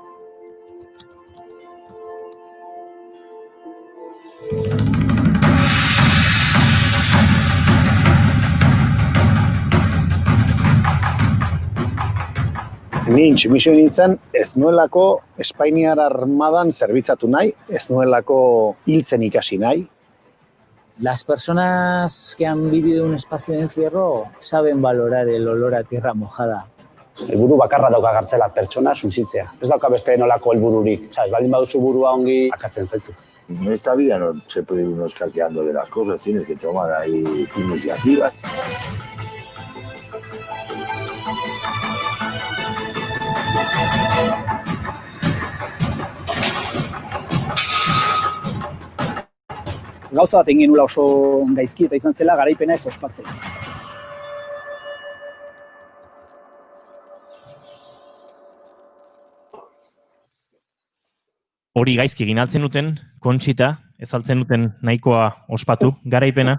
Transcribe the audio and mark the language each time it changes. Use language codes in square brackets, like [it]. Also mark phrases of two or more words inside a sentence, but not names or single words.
[eu] Ni intsumisio nintzen ez nuelako Espainiar Armadan zerbitzatu nahi, ez nuelako hiltzen ikasi nahi. [es] Las personas que han vivido un espacio de encierro saben valorar el olor a tierra mojada. [eu] Helburu bakarra dauka gartzela pertsona suntsitzea. Ez dauka beste nolako helbururik. Baldin baduzu burua ongi akatzen zaitu. [es] En esta vida no se puede ir uno escaqueando de las cosas, tienes que tomar ahí iniciativas. [eu] Gauza bat egin nula oso gaizki eta izan zela garaipena ez ospatzea. Hori gaizki egin altzen duten, Kontxita, ez altzen duten nahikoa ospatu, garaipena?